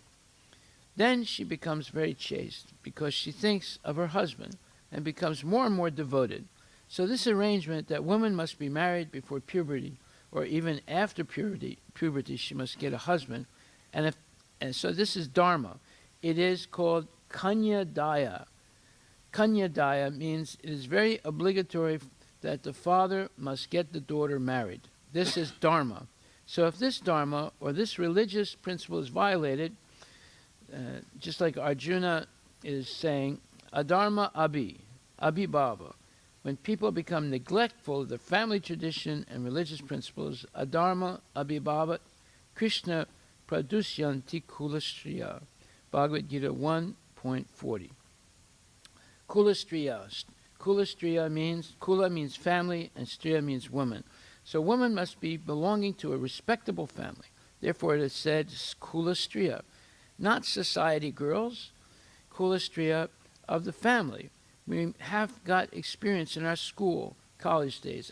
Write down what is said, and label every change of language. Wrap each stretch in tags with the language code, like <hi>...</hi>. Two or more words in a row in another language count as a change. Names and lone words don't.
<en>Then she becomes very chaste because she thinks of her husband and becomes more and more devoted. So this arrangement that woman must be married before puberty, or even after puberty she must get a husband, and so this is dharma. It is called</en> <sa>कन्या दाय. कन्या दाय</sa> <en>means it is very obligatory that the father must get the daughter married. This is dharma. So if this dharma or this religious principle is violated, just like Arjuna is saying,</en> <sa>अधर्म अभिभव.</sa> <en>When people become neglectful of the family tradition and religious principles,</en> <sa>अधर्म अभिभव, कृष्ण प्रदुष्यन्ति कुलस्त्रियः.</sa> <en>Bhagavad Gita 1.40. Kulastriya. Kulastriya means, kula means family, and striya means woman. So woman must be belonging to a respectable family. Therefore it is said kulastriya. Not society girls, kulastriya of the family. We have got experience in our school, college days.</en>